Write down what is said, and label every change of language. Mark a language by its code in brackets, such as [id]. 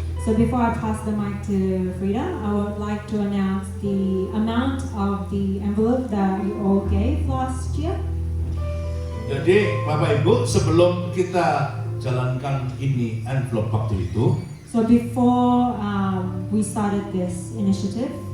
[en] So before I pass the mic to Frida, I would like to announce the amount of the envelope that you all gave last year. [id] Jadi Bapak Ibu, sebelum kita jalankan ini envelope waktu itu [en] So before we started this initiative,